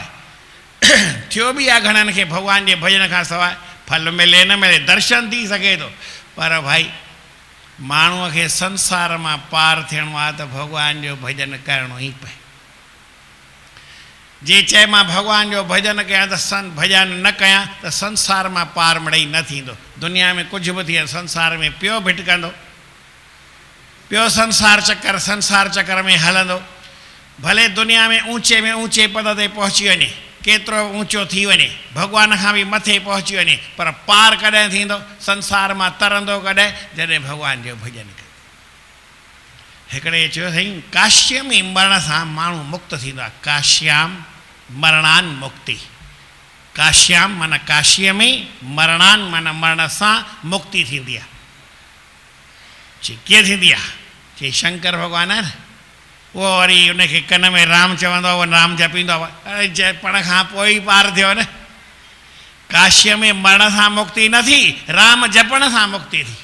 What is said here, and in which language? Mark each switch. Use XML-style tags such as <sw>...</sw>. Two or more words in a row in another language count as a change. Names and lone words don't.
<sd>थियो बि आहे घणनि खे भॻवान जे भॼन खां सवाइ फल मिले न मिले, दर्शन थी सघे थो, पर भाई माण्हूअ खे संसार मां पार थियणो आहे त भॻवान जो भॼन करिणो ई पए। जे चए मां भॻवान जो भॼन कयां त भॼन न कयां त संसार मां पार मिड़ई न थींदो। दुनिया में कुझु बि थिए, संसार में पियो भिटकंदो, पियो संसार चक्कर में हलंदो। भले दुनिया में ऊंचे पद ते पहुची वञे, केतिरो ऊंचो थी वञे, भॻवान खां बि मथे पहुची वञे, पर पार कॾहिं थींदो, संसार मां तरंदो कॾहिं, जॾहिं भॻवान जो भॼन करे। हिकिड़े चयो साईं काशीअ में मरण सां माण्हू मुक्त थींदो आहे।</sd> <sa>काश्याम मरणान मुक्ति,</sa> <sd>काश्याम माना काशीअ में, मरणान माना मरण सां मुक्ति थींदी आहे। कीअं थींदी आहे? चई शंकर भॻवानु आहे न, उहो वरी उनखे कन में राम चवंदो आहे, उहो राम जपींदो आहे, अरे जपण खां पोइ ई पार थियो न। काशीअ में मरण सां मुक्ति न थी, राम जपण सां मुक्ति थी।</sd>